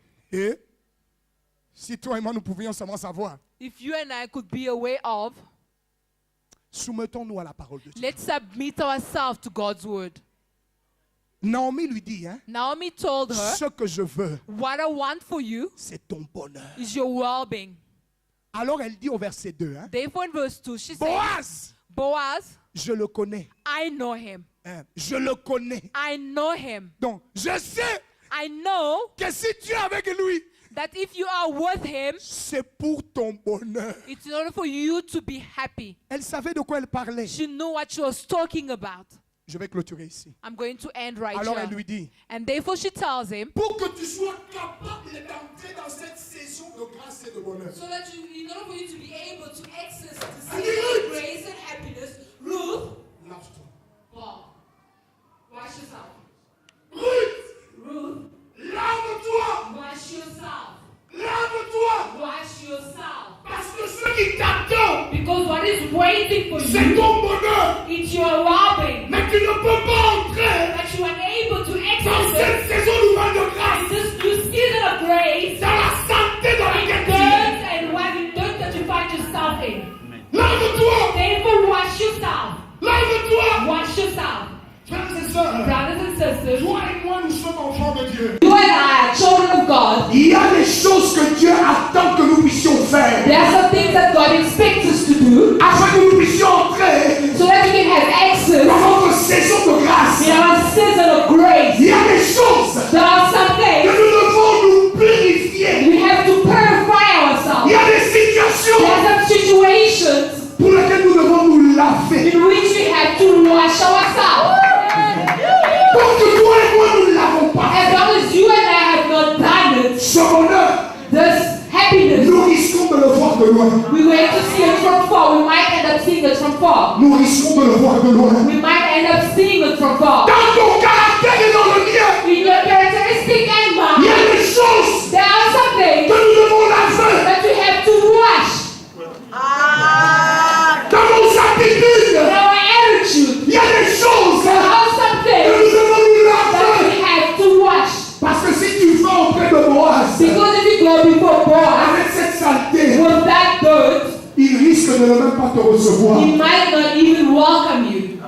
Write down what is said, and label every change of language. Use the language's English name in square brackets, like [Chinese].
[French] Et si toi et moi nous pouvions seulement savoir, [English] If you and I could be aware of, [French] soumettons-nous à la parole de Dieu. [English] let's submit ourselves to God's word. [French] Naomi lui dit, [English] Naomi told her, [French] ce que je veux, [English] what I want for you [French] c'est ton bonheur. [English] is your well-being. [French] Alors elle dit au verset 2, [English] Therefore in verse 2, she said, [French] Boaz, [English] Boaz, [French] je le connais. [English] I know him. [French] Je le connais. [English] I know him. [French] Donc, je sais [English] I know [French] que si tu es avec lui, [English] that if you are with him, [French] c'est pour ton bonheur. [English] it's in order for you to be happy. [French] Elle savait de quoi elle parlait. [English] She knew what she was talking about. [French] Je vais clôturer ici. [English] I'm going to end right [French] Alors elle [English] here. [French] lui dit, [English] And therefore she tells him, [French] pour que tu sois capable d'entrer dans cette saison de grâce et de bonheur. [English] so that you, in order for you to be able to access the And season Ruth. of grace and happiness, Ruth, [French] Lave-toi. [English] wow, wash yourself. [French] Ruth, [English] Ruth, [French] lave-toi. [English] wash yourself. [French] Lave-toi. [English] Wash yourself. [French] Parce que ce qui t'attend, [English] Because what is waiting for [French] c'est [English] you, [French] ton bonheur. [English] it's your well-being. [French] Mais tu ne peux pas entrer [English] That you are able to [French] dans [English] access [French] cette [English] it [French] saison nouvelle de [English] in [French] grâce, [English] this new season of grace, [French] dans la santé dans laquelle tu [English] dirt [French] es. [English] and having dirt that you find yourself in. [French] Lave-toi. [English] Therefore, wash yourself. [French] Lave-toi. [English] Wash yourself. [French] Frères et sœurs, [English] Brothers and sisters, [French] toi et moi, nous sommes enfants de Dieu. [English] you and I are children of God. [French] Il y a des choses que Dieu attend que nous puissions faire [English] There are some things that God expects us to do [French] afin que nous puissions entrer [English] so that we can have access [French] dans notre saison de grâce. [English] in our season of grace. [French] Il y a des choses [English] There are some [French] que [English] things [French] nous devons nous purifier. [English] we have to purify [French] Il [English] ourselves. [French] y a des situations [English] There are some situations [French] pour lesquelles nous devons nous laver. [English] in which we have to wash ourselves. [French] Parce que toi et moi, nous ne l'avons pas. [English] As long as you and I have not done it, [French] Ce bonheur, [English] this happiness, [French] nous risquons de le voir de loin. [English] we're going to see it from far. We might end up seeing it from far. [French] Nous risquons de le voir de loin. [English] We might end up seeing it from far. [French] Dans ton caractère et dans le mien, [English] In your characteristic and [French] il y [English] mine, [French] a des choses [English] there are some [French] que [English] things [French] nous devons laver. [English] that we have to wash. [French] Dans nos attitudes, [English] In our attitude, [French] il y a des choses [English] there are some [French] que [English] things [French] nous devons nous [English] that [French] laver. [English] we have to wash. [French] Parce que si tu vas auprès de Boaz [English] Because if you go before Boaz [French] avec cette saleté, [English] with that dirt, [French] il risque de ne même pas te recevoir. [English] he might not even welcome you.